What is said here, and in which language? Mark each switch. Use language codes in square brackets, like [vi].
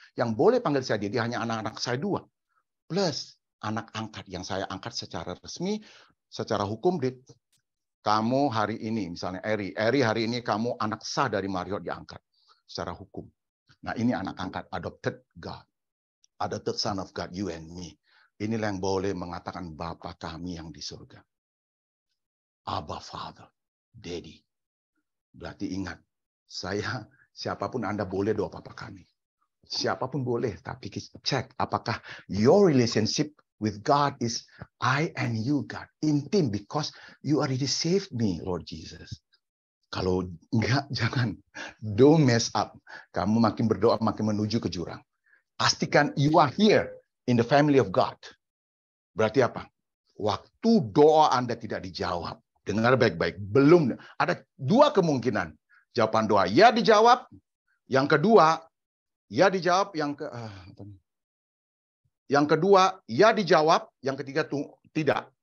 [id] Yang boleh panggil saya Daddy hanya anak-anak saya 2. Plus anak angkat yang saya angkat secara resmi, secara hukum. Kamu hari ini, misalnya Eri hari ini kamu anak sah dari Mario diangkat secara hukum. Nah, ini anak angkat, [en] adopted God. Adopted son of God, you and me. [id] Inilah yang boleh mengatakan Bapa kami yang di surga. [en] Abba Father, Daddy. [id] Berarti ingat, siapapun Anda boleh doa Bapa kami. Siapapun boleh, tapi cek apakah [en] your relationship with God is I and you, God. [id] Intim, [en] because you already saved me, Lord Jesus. [id] Kalau enggak, jangan. [en] Don't mess up. [id] Kamu makin berdoa, makin menuju ke jurang. Pastikan [en] you are here in the family of God. [id] Berarti apa? Waktu doa Anda tidak dijawab. Dengar baik-baik. Belum. Ada 2 kemungkinan. Jawaban doa ya dijawab. Yang kedua, ya dijawab. Yang kedua, ya dijawab. Yang ketiga, tidak.